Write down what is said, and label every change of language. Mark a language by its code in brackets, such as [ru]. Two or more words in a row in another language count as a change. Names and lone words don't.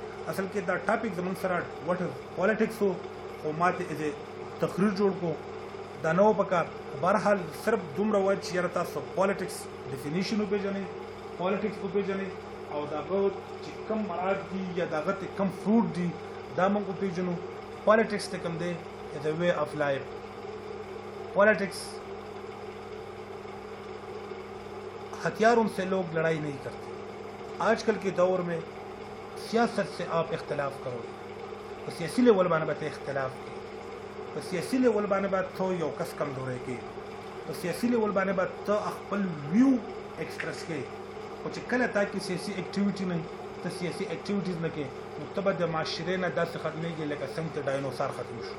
[ps] اصل کې دا ټاپک زموږ سره [en] what is politics [ps] و، خو ما ته ایز تقریر جوړ کړو، دا نه و پکار. بهرحال صرف دومره وایي چې یاره تاسو پالیټکس ډیفینیشن وپېژنئ، پالیټکس وپېژنئ، او د هغه چې کوم مراد دي یا د هغه ته کوم فروټ دي دا موږ وپېژنو. پالیټکس ته کوم دی [en] is a way of life. [ur] پالیٹکس ہتھیاروں سے لوگ لڑائی نہیں کرتے. آج کل کے دور میں سیاست سے آپ اختلاف کرو، [ps] تو سیاسی لیول باندې به اختلاف کوي، په سیاسي لیول باندې به ته یو کس کمزوری کوي، په سیاسي لیول باندې به ته خپل [en] view express [ps] کوي. خو چې کله تا کې سیاسي ایکټیویټي نه، ته سیاسي ایکټیویټیز نه کوې، نو ته به د معاشرې نه داسې ختمېږي لکه څنګه چې ډاینوسار ختم شو.